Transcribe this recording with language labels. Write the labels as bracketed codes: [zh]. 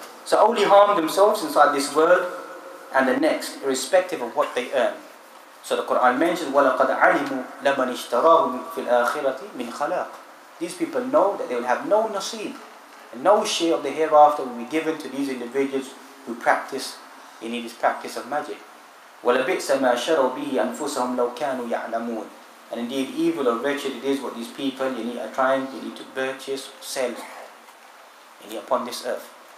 [en] So only harm themselves inside this world and the next, irrespective of what they earn. So the Quran mentions, [ar] وَلَقَدْ عَلِمُوا لَمَنِ اشْتَرَاهُ فِي الْآخِرَةِ مِنْ خَلَاقٍ. [en] These people know that they will have no nasib, and no share of the hereafter will be given to these individuals who practice this practice of magic. [ar] وَلَبِئْسَ مَا شَرَوْا بِهِ أَنفُسَهُمْ لَوْ كَانُوا يَعْلَمُونَ. [en] And indeed, evil or wretched it is what these people are trying to purchase, sell upon this earth.